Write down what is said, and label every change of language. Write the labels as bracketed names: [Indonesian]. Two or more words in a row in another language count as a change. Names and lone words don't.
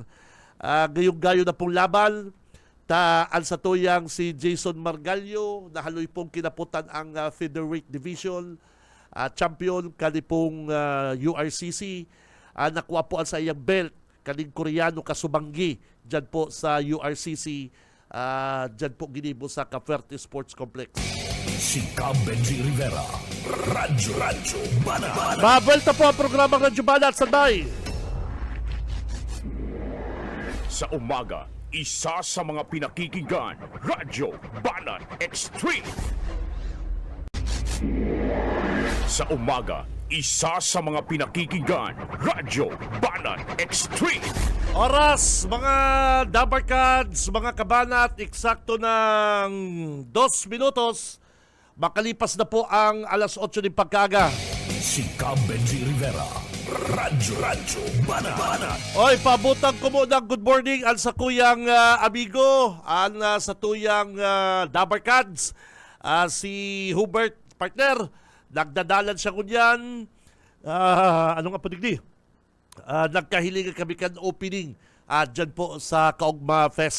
[Bikol] Gayong-gayo na pong laban, sa tuyang si Jason Margalyo, nahaloy pong kinaputan ang featherweight division. champion kanipong URCC. Nakuha po ang sa iyang belt kaning Koreano kasubanggi dyan po sa URCC. Dyan po ginibo sa Cavite Sports Complex. Si Cab Benji Rivera. Radyo Banat. Babelta po ang programang Radyo Banat. Sanday! [Filipino] Sa umaga, isa sa mga pinakikinggan, Radyo Banat Extreme. Sa umaga, isa sa mga pinakikinggan, Radyo Banat Extreme. Oras, mga Dabarkads, mga kabanat, eksakto ng 2 minutos. Makalipas na po ang alas 8 ng pagkaga. [Bikol] Si Cab Benji Rivera. Radyo Banat. Oy, pabutang ko muna [English] good morning [Bikol] ang sa kuyang amigo, ang sa tuyang Dabarkads, si Hubert partner. Nagdadalan siya kunyan. Ano nga po digdi? Nagkahilingan kami kan opening dyan po sa Kaugma Fest.